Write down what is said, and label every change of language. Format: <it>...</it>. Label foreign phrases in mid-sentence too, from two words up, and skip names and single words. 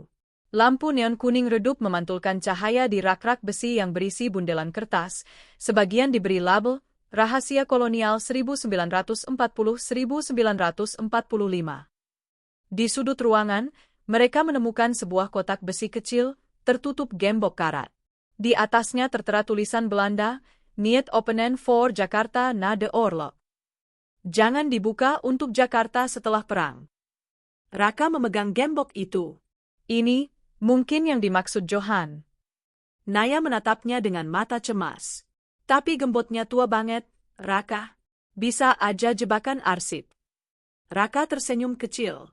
<id>Lampu neon kuning redup memantulkan cahaya di rak-rak besi yang berisi bundelan kertas, sebagian diberi label Rahasia Kolonial 1940-1945. Di sudut ruangan, mereka menemukan sebuah kotak besi kecil, tertutup gembok karat. Di atasnya tertera tulisan Belanda,</id> <nl>Niet openen voor Jakarta na de oorlog.</nl> <id>Jangan dibuka untuk Jakarta setelah perang. Raka memegang gembok itu. Ini, mungkin yang dimaksud Johan. Naya menatapnya dengan mata cemas. Tapi gemboknya tua banget, Raka. Bisa aja jebakan arsip. Raka tersenyum kecil.</id>